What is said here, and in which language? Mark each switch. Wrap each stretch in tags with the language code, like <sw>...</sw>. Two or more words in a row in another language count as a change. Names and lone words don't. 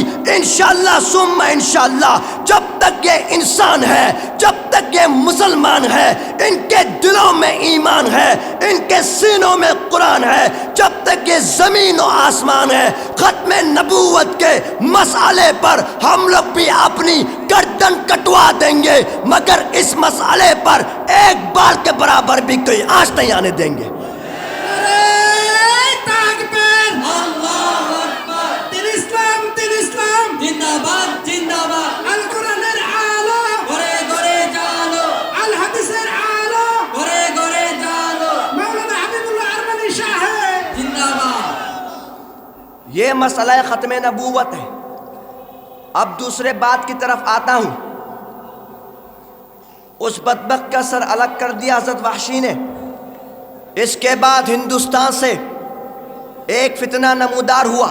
<ur>انشاءاللہ ثم انشاءاللہ جب تک یہ انسان ہے، جب تک یہ مسلمان ہے، ان کے دلوں میں ایمان ہے، ان کے سینوں میں قرآن ہے، جب جب تک یہ زمین و آسمان ہے ختم نبوت کے مسئلے پر ہم لوگ بھی اپنی گردن کٹوا دیں گے، مگر اس مسئلے پر ایک بال کے برابر بھی کوئی آنچ نہیں آنے دیں گے۔ زندہ باد زندہ باد</ur> <bn>القرآনের আলো ঘরে ঘরে জালো الحديثের আলো ঘরে ঘরে জালো মাওলানা হাবিবুল্লাহ আরমানি সাহেব জিন্দাবাদ।</bn> <ur>یہ مسئلہ ختم نبوت ہے۔ اب دوسرے بات کی طرف آتا ہوں۔ اس بدبخت کا سر الگ کر دیا حضرت وحشی نے۔ اس کے بعد ہندوستان سے ایک فتنہ نمودار ہوا۔</ur>